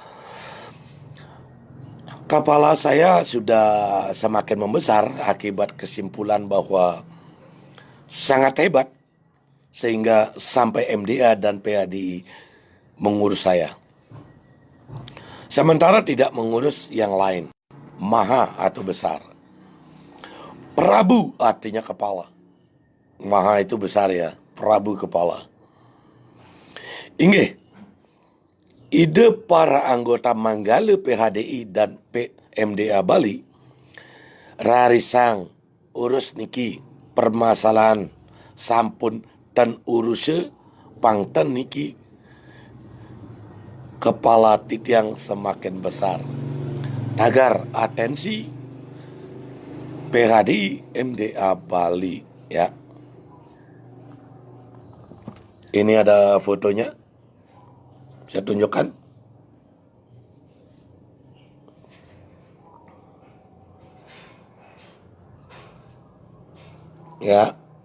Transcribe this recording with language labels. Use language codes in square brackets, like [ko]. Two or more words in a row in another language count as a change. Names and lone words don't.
[id] Kepala saya sudah semakin membesar akibat kesimpulan bahwa sangat hebat sehingga sampai MDA dan PHDI mengurus saya, sementara tidak mengurus yang lain. Maha atau besar. Prabu artinya kepala. Maha itu besar ya, Prabu kepala. [ban] Inggih, ide para anggota Manggala PHDI dan PMDA Bali rarisang urus niki permasalahan sampun dan uruse pangten niki kepala titiang [id] semakin besar. Tagar atensi PHDI MDA Bali, ya. Ini ada fotonya, saya tunjukkan. Ya.